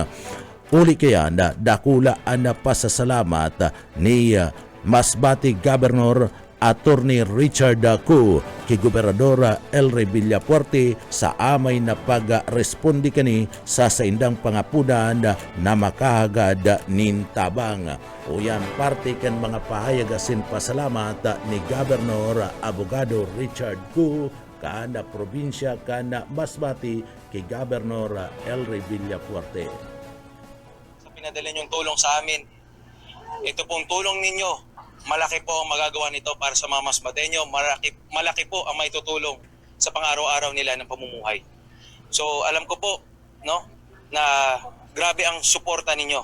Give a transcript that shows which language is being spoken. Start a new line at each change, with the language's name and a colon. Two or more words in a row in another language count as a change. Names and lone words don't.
Bikol: Uli kaya na dakula ana pasasalamat ni Masbate Governor Attorney Richard Gu kay Gobernador Elry Villafuerte sa amay na pag-respondi kani sa saindang pangapunan na makahagad nin tabang. O yan parte kan mga pahayag asin pasalamat ni Governor Abogado Richard Gu kana probinsya kana Masbate kay Governor Elry Villafuerte.
Filipino: Sa pinadala niyong tulong sa amin, ito pong tulong ninyo, malaki po ang magagawa nito para sa mga Masbateño. Malaki po ang maitutulong sa pang-araw-araw nila ng pamumuhay. So alam ko po na grabe ang suporta ninyo.